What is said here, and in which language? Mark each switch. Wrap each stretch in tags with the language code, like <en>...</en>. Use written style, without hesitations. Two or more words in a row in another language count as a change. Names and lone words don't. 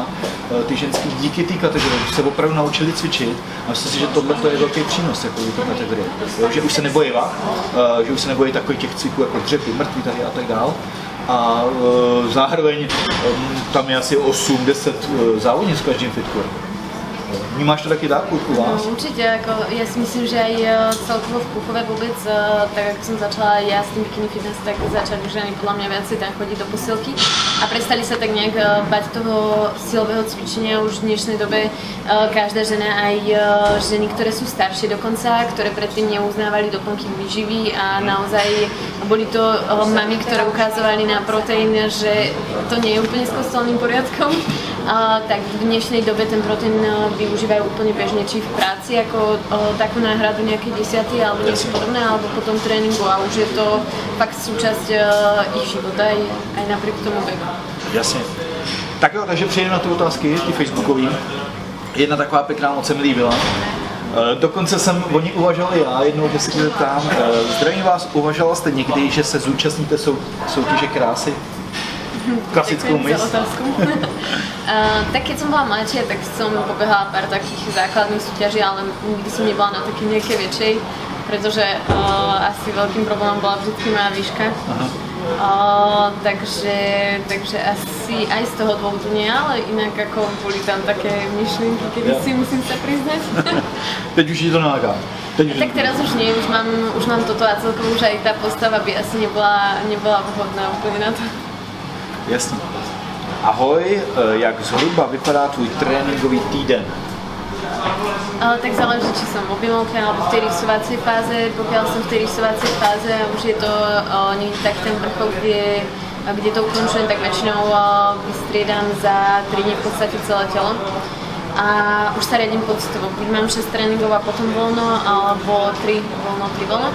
<cs>Ty ženský díky té kategorii se opravdu naučili cvičit a myslím si, že tohle je velký přínos jako té kategorie. Jo, že už se nebojí že už se nebojí takových těch cviků jako dřepy, mrtví tady a tak dál. A zároveň tam je asi 8-10 závodníc v každém fitku. Vnímáš to taky tak u vás?</cs> <sk>No, určite, ako, ja si myslím, že aj celkovo v Kúchove vôbec, tak ako som začala ja s tým bikini fitness, tak začali ženy podľa mňa viacej tam chodiť do posilky a prestali sa tak nejak bať toho silového cvičenia. Už v dnešnej dobe každá žena, aj ženy, ktoré sú staršie dokonca, ktoré predtým neuznávali doplnky výživy a naozaj boli to mami, ktoré ukázovali na proteín, že to nie je úplne s kostolným poriadkom, tak v dnešnej dobe ten proteín využívajú úplne bežne, či v práci ako takú náhradu nejaké desiaty alebo niečo podobné, alebo po tom tréninku a už je to fakt súčasť ich života aj napriek tomu veku.</sk> <cs>Jasně. Tak jo, takže přejdeme na ty otázky, ty facebookový. Jedna taková pěkná moc se mi líbila. Dokonce jsem o ní uvažoval já jednou, že se tě zeptám. Zdravím vás, uvažovala jste někdy, že se zúčastníte soutěže krásy? Klasickou mis.</cs> <sk>Tak keď som bola mladšia, tak som pobehala pár takých základných súťaží, ale nikdy som nebola na také nejaké väčšej, pretože asi veľkým problémom bola vždy moja výška. Takže asi aj z toho dôvodu nie, ale inak ako boli tam také myšlienky, kedy si musím sa priznať.</sk> <cs>Teď už je to naláká.</cs> <sk>Tak teraz už nie, už mám toto a celkovo už aj tá postava by asi nebola vhodná úplne na to.</sk> <cs>Jasně. Ahoj, jak zhruba vypadá tvůj tréninkový týden?</cs> <sk>Tak záleží, či som v objemovke alebo v tej rýsovacej fáze. Pokiaľ som v tej rýsovacej fáze a už je to niekde tak ten vrchol, kde to ukončujem, tak väčšinou vystriedam za 3 dní v podstate celé telo. A už sa riadím pocitovo. Buď mám 6 tréningov a potom voľno, alebo 3 voľno, 3 voľno.</sk>